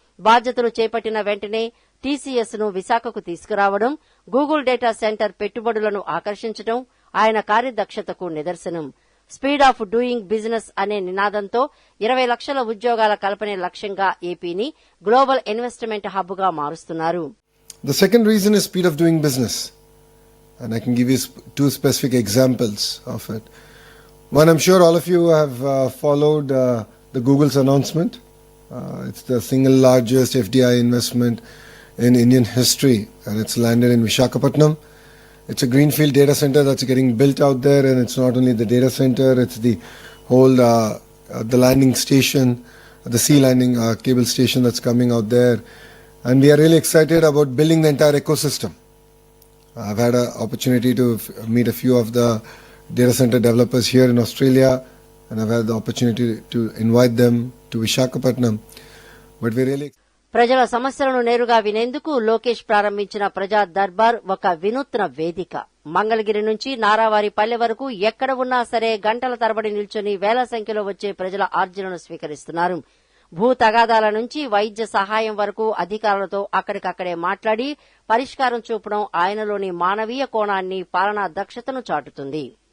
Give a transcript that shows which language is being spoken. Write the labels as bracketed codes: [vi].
[te] బాధ్యతలు చేపట్టిన వెంటనే టీసీఎస్ ను విశాఖకు తీసుకురావడం, గూగుల్ డేటా సెంటర్ పెట్టుబడులను ఆకర్షించడం ఆయన కార్యదక్షతకు నిదర్శనం. స్పీడ్ ఆఫ్ డూయింగ్ బిజినెస్ అనే నినాదంతో 20 లక్షల ఉద్యోగాల కల్పనే లక్ష్యంగా ఏపీని గ్లోబల్ ఇన్వెస్ట్మెంట్ హబ్ గా మారుస్తున్నారు. [en] The second reason is speed of doing business. And I can give you 2 specific examples of it. One, I'm sure all of you have followed the Google's announcement. It's the single largest FDI investment in Indian history, and it's landed in Visakhapatnam. It's a greenfield data center that's getting built out there, and it's not only the data center, it's the whole the landing station, the sea landing cable station that's coming out there. And we are really excited about building the entire ecosystem. I've had an opportunity to meet a few of the data center developers here in Australia, and I've had the opportunity to invite them to Visakhapatnam. But we're really [te] ప్రజల సమస్యలను నేరుగా వినేందుకు లోకేష్ ప్రారంభించిన ప్రజా దర్బార్ ఒక వినూత్న వేదిక. మంగళగిరి నుంచి నారావారి పల్లె వరకు ఎక్కడ ఉన్నా సరే గంటల తరబడి నిల్చొని వేల సంఖ్యలో వచ్చే ప్రజల ఆర్జీలను స్వీకరిస్తున్నారు. భూ తగాదాల నుంచి వైద్య సహాయం వరకు అధికారులతో అక్కడికక్కడే మాట్లాడి పరిష్కారం చూపడం ఆయనలోని మానవీయ కోణాన్ని, పాలనా దక్షతను చాటుతుంది.